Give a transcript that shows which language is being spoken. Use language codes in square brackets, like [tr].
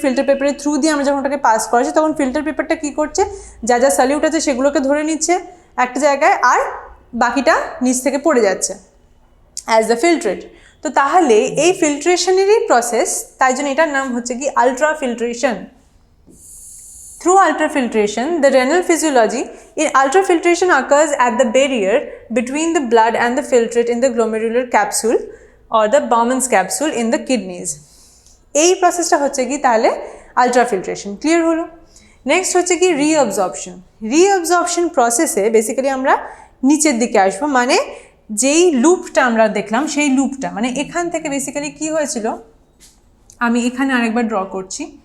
[bn] Filter পেপারের through দিয়ে আমরা যখন ওটাকে পাস করাচ্ছি, তখন ফিল্টার পেপারটা কী করছে, যা যা সলিউট আছে সেগুলোকে ধরে নিচ্ছে একটা জায়গায়, আর বাকিটা নিচ থেকে পড়ে যাচ্ছে অ্যাজ দ্য ফিল্ট্রেট। তো তাহলে এই ফিল্ট্রেশনেরই প্রসেস, তাই জন্য এটার নাম হচ্ছে কি আলট্রাফিল্ট্রেশন। [en] Through ultrafiltration, the renal physiology in ultrafiltration occurs at the barrier between the blood and the filtrate in the glomerular capsule or the Bowman's capsule in the kidneys. [bn] এই প্রসেসটা হচ্ছে কি তাহলে আলট্রাফিল্ট্রেশন। ক্লিয়ার হলো? নেক্সট হচ্ছে কি রিঅবজর্পশন। রিঅবজর্পশন প্রসেসে বেসিক্যালি আমরা নিচের দিকে আসবো, মানে যেই লুপটা আমরা দেখলাম সেই লুপটা, মানে এখান থেকে বেসিক্যালি কি হয়েছিল, আমি এখানে আরেকবার ড্র করছি।